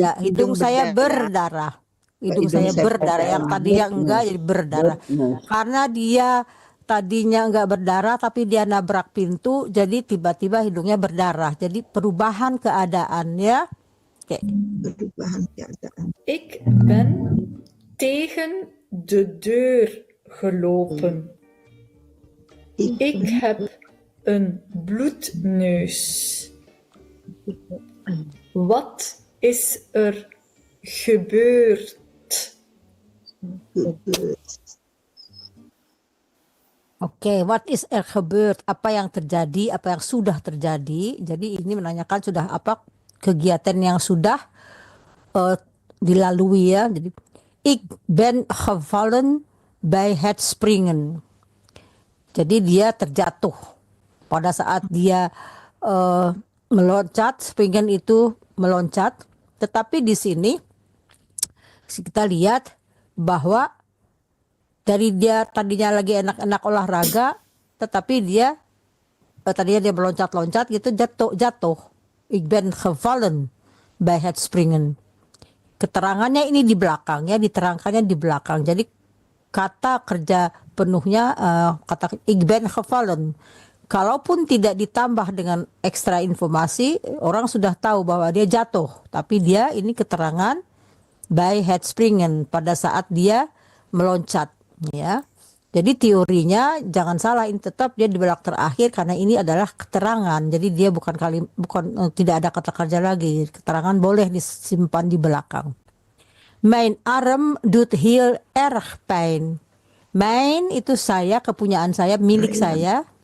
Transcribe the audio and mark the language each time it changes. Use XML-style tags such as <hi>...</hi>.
<id>Ya, hidung saya berdarah. Hidung saya berdarah. Yang tadinya enggak jadi berdarah. Nose. Karena dia tadinya enggak berdarah tapi dia nabrak pintu, jadi tiba-tiba hidungnya berdarah. Jadi perubahan keadaannya. Oke. Perubahan keadaan.</id> <nl>Ik ben tegen de deur gelopen. Ik heb een bloedneus. Wat is er gebeurd?</nl> <id>Oke,</id> <nl>what is gebeurd?</nl> <id>Apa yang terjadi? Apa yang sudah terjadi? Jadi ini menanyakan sudah apa kegiatan yang sudah dilalui ya. Jadi,</id> <nl>ik ben gevallen bij het springen.</nl> <id>Jadi dia terjatuh pada saat dia meloncat. Springen itu meloncat. Tetapi di sini kita lihat bahwa dari dia tadinya lagi enak-enak olahraga, tetapi dia tadinya dia meloncat-loncat gitu jatuh.</id> <nl>Ik ben gevallen bij het springen.</nl> <id>Keterangannya ini di belakang ya, diterangkannya di belakang. Jadi kata kerja penuhnya kata</id> <nl>ik ben gevallen.</nl> <id>Kalaupun tidak ditambah dengan ekstra informasi, orang sudah tahu bahwa dia jatuh. Tapi dia ini keterangan</id> <nl>bij het springen</nl> <id>pada saat dia meloncat. Ya, jadi teorinya jangan salah, ini tetap dia di belakang terakhir karena ini adalah keterangan. Jadi dia bukan tidak ada kata kerja lagi. Keterangan boleh disimpan di belakang.</id> <nl>Mijn arm doet heel erg pijn.</nl> <id>Mijn itu saya, kepunyaan saya, milik saya.</id>